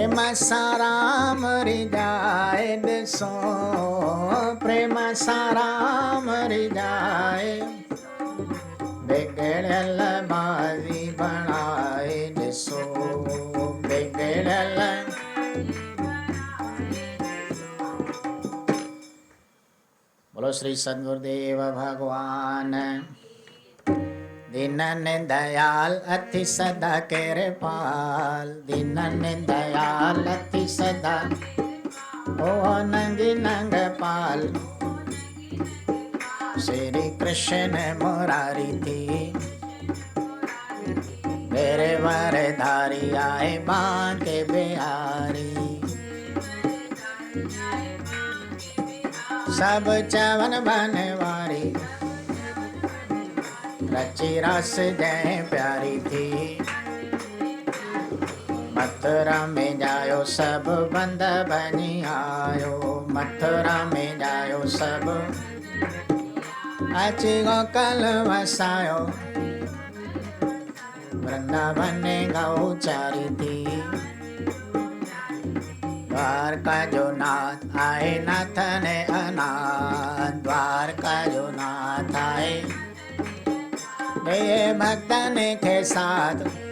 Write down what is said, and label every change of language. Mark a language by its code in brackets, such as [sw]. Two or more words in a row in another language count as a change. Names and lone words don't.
[sd] साराम रिजाए ॾिसो, प्रेम साराम रिजाए, बिगड़ल बाजी बणाए ॾिसो, बिगड़ल। [hi] बोलो श्री सद्गुरुदेव भगवान। [sd] दीनन दयाल अति सदा कृपाल, दीनन दयाल अति सदा ओ नंगी नंग पाल। श्री कृष्ण मुरारी थी मेरे वरधारी, आए बांके बिहारी। सब चवन बनवारी, रची रस जय प्यारी थी। मथुरा में जायो सब बंद बनी आयो, मथुरा में जायो सब अची गोकल वसायो। वृंदावन गौ चारी थी, द्वारका जो नाथ आए नाथ ने अनाथ, द्वारका जो नाथ आए [hi] ये भक्तन के साथ।